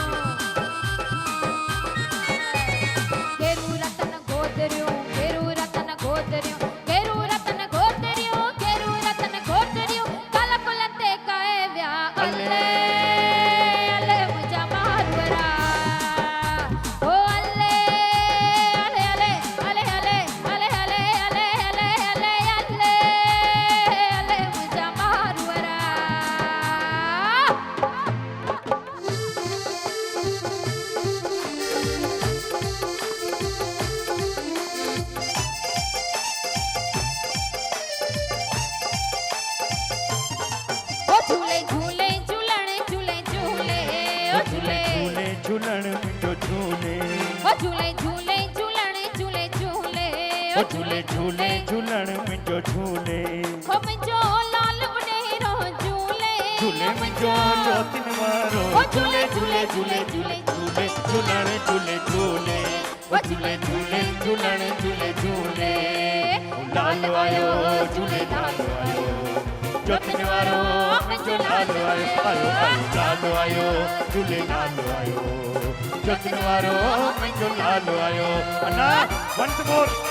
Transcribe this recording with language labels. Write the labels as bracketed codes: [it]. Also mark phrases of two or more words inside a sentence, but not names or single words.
[sd] गेरू रतन गोदरियूं गेरू रतन गोदरियूं गेरू रतन गोदरियूं गेरू रतन गोदरियूं काला कुलंते काए विया अले अले मुंहिंजा मारूअरा ओ अले अले अले अले अले अले अले अले अले अले अले अले मुंहिंजा मारूअरा ओ झूले झूले झूलण झूले झूले ओ झूले झूले झूलण मुंहिंजो झूले ओ झूले झूले झूलण झूले झूले ओ झूले झूले झूलण मुंहिंजो झूले हो मुंहिंजो लाल उॾेरो झूले झूले मुंहिंजो जोतिन वारो ओ झूले झूले झूले झूले झूले झूलण झूले झूले ओ झूले झूले झूलण झूले झूले लाल आयो झूले लाल आयो जोतिन वारो मुंहिंजो लाल आयो आयो आयो लाल आयो झूले लाल आयो जोतिन वारो मुंहिंजो लाल आयो अना [en] once more